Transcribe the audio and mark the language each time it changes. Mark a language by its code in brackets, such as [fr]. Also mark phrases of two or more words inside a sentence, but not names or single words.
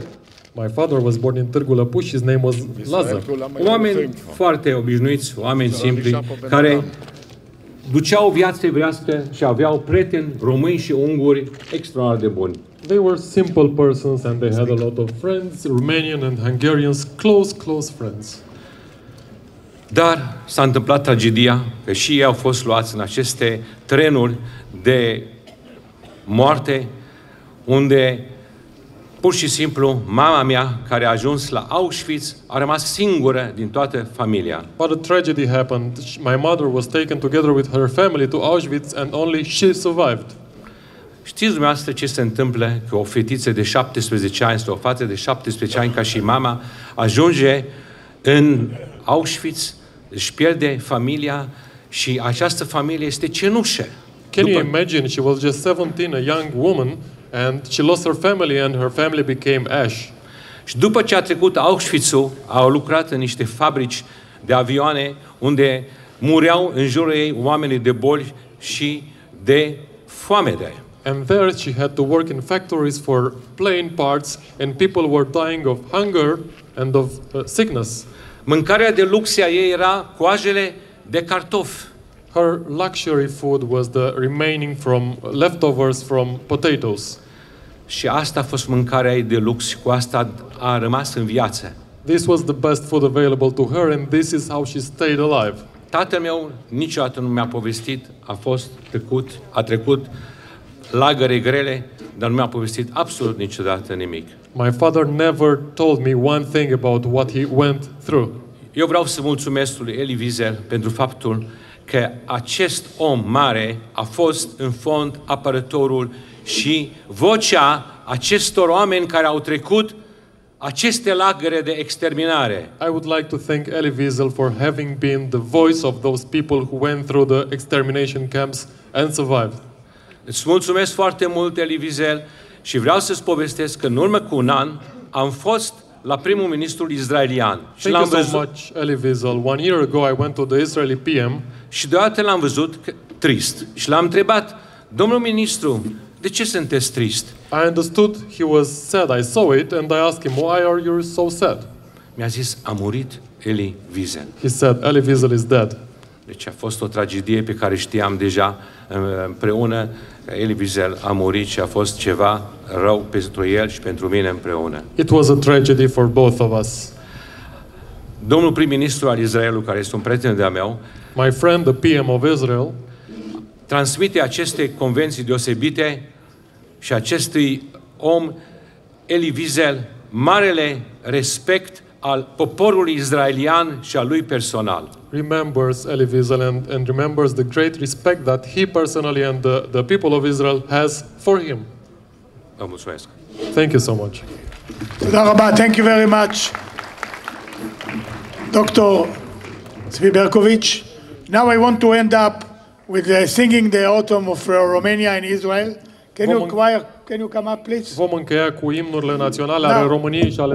[en] My father was born in Târgu Lăpuș. His name was Lazar. [ro] Oameni foarte obișnuiți, oameni simpli, care duceau viața evrească și aveau prieteni români și unguri extraordinar de buni. [en] They were simple persons and they had a lot of friends, Romanian and Hungarians, close friends. [ro] Dar s-a întâmplat tragedia că și ei au fost luați în aceste trenuri de moarte, unde pur și simplu mama mea, care a ajuns la Auschwitz, a rămas singură din toată familia. [en] But a tragedy happened. My mother was taken together with her family to Auschwitz and only she survived. [ro] Știți dumneavoastră ce se întâmplă că o fetiță de 17 ani sau o fată de 17 ani ca și mama ajunge în Auschwitz, își pierde familia și această familie este cenușă. [en] Can you imagine? She was just 17, a young woman, and she lost her family and her family became ash. [ro] Și după ce a trecut Auschwitz-ul, au lucrat în niște fabrici de avioane unde mureau în jurul ei oamenii de boli și de foamete. [en] And there she had to work in factories for plane parts and people were dying of hunger and of sickness. [ro] Mâncarea de lux a ei era coajele de cartofi. [en] Her luxury food was the remaining from leftovers from potatoes. [ro] Și asta a fost mâncarea ei de lux și cu asta a rămas în viață. [en] This was the best food available to her and this is how she stayed alive. [ro] Tatăl meu niciodată nu mi-a povestit, a trecut lagăre grele, dar nu mi-a povestit absolut niciodată nimic. [en] My father never told me one thing about what he went through. [ro] Eu vreau să mulțumesc lui Elie Wiesel pentru faptul că acest om mare a fost în fond apărătorul și vocea acestor oameni care au trecut aceste lagăre de exterminare. [en] I would like to thank Elie Wiesel for having been the voice of those people who went through the extermination camps and survived. [ro] Îți mulțumesc foarte mult, Elie Wiesel, și vreau să-ți povestesc că în urmă cu un an am fost la primul ministru israelian. [en] Thank you so much, Elie Wiesel. 1 year ago I went to the Israeli PM [ro] Și deodată l-am văzut trist. Și l-am întrebat, domnul ministru, de ce sunteți trist? [en] I understood he was sad. I saw it and I asked him, why are you so sad? [ro] Mi-a zis, a murit Elie Wiesel. [en] He said, Elie Wiesel is dead. [ro] Deci a fost o tragedie pe care știam deja împreună. Elie Wiesel a murit și a fost ceva rău pentru el și pentru mine împreună. [en] It was a tragedy for both of us. [ro] Domnul prim-ministru al Israelului, care este un prieten de-a meu, [en] my friend, the PM of Israel, [ro] transmite aceste convenții deosebite și acestui om, Elie Wiesel, marele respect al poporului israelian și al lui personal. [en] Remembers Elie Wiesel and remembers the great respect that he personally and the people of Israel has for him. [ro] Vă mulțumesc. [en] Thank you so much. Thank you very much, Dr. Tzvi Berkovich. Now I want to end up with singing the autumn of Romania in Israel. Can you come up, please? [ro] Vom încheia cu imnurile naționale ale României și ale